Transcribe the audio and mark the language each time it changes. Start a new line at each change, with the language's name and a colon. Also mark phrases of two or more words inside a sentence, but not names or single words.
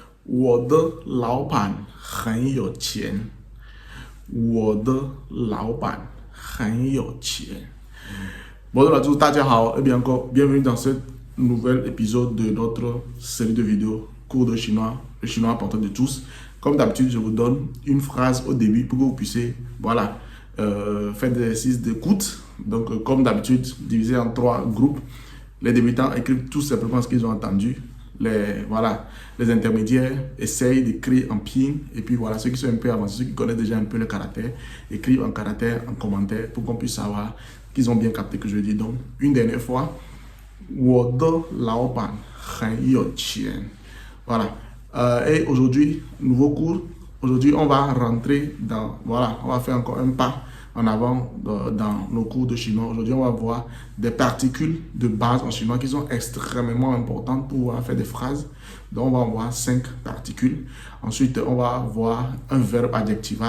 Chinese: 我的老板很有钱。我的老板很有钱。
French: Bonjour à tous,
Chinese: 大家好
French: et bien encore, bienvenue dans ce nouvel épisode de notre série de vidéos cours de chinois, le chinois à portée de tous. Comme d'habitude, je vous donne une phrase au début pour que vous puissiez, faire des exercices d'écoute. Donc, comme d'habitude, divisé en 3 groupes. Les débutants écrivent tout simplement ce qu'ils ont entendu. Les intermédiaires essayent d'écrire en pinyin, et puis voilà, ceux qui sont un peu avancés, ceux qui connaissent déjà un peu le caractère, écrivent en caractère, en commentaire, pour qu'on puisse savoir qu'ils ont bien capté que je dis. Donc, une dernière fois,
Chinese: 我的老板很有钱.
French: Voilà. Et aujourd'hui, nouveau cours. Aujourd'hui, on va rentrer dans, on va faire encore un pas en avant dans nos cours de chinois. Aujourd'hui, on va voir des particules de base en chinois qui sont extrêmement importantes pour pouvoir faire des phrases. Donc, on va voir 5 particules. Ensuite, on va voir un verbe adjectival.